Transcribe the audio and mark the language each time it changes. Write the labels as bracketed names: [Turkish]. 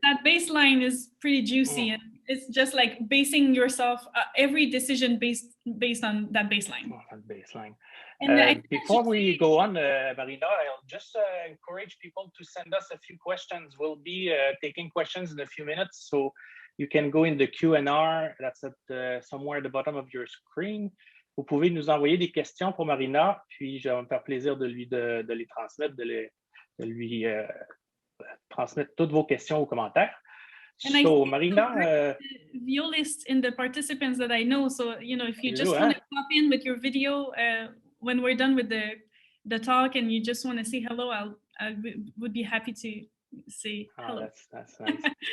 [English] that bass line is pretty juicy, and it's just like basing yourself every decision based on that bass line. Oh, that bass line. And before we go on, Marina, I'll just encourage people to send us a few questions. We'll be taking questions in a few minutes, so you can go in the Q&R. That's at somewhere at the bottom of your screen. [French] Vous pouvez nous envoyer des questions pour Marina, puis je vais me faire plaisir de les transmettre, de lui transmettre toutes vos questions aux commentaires. [English] And so, Marina, violists in the participants that I know. So, you know, if you just want to pop in with your video when we're done with the talk, and you just want to say hello, I would be happy to say hello. That's nice.